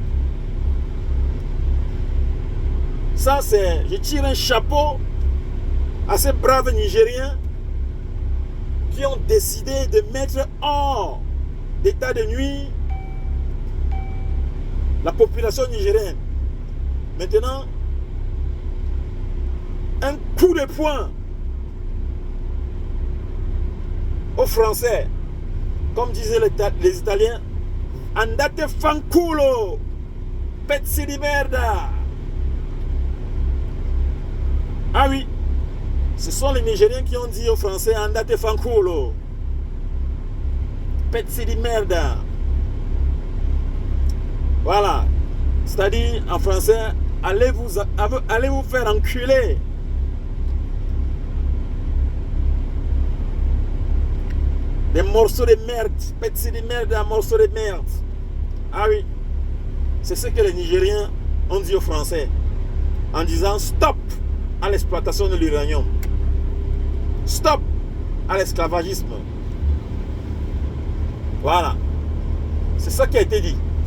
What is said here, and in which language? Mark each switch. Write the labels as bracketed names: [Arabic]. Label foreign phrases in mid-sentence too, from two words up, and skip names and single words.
[French] Ça, c'est, je tire un chapeau à ces braves Nigériens qui ont décidé de mettre hors d'état de nuit la population nigérienne. Maintenant, un coup de poing aux Français, comme disaient les Italiens, [Italian] andate fanculo, pezzi di merda. [French] Ah oui, ce sont les Nigériens qui ont dit aux Français [Italian] andate fanculo, pezzi di merda. [French] Voilà, c'est-à-dire en français, allez vous faire enculer. Des morceaux de merde, [Italian] pezzi di merda, [French] morceaux de merde. Ah oui, c'est ce que les Nigériens ont dit aux Français en disant stop à l'exploitation de l'uranium. Stop à l'esclavagisme. Voilà. C'est ça qui a été dit.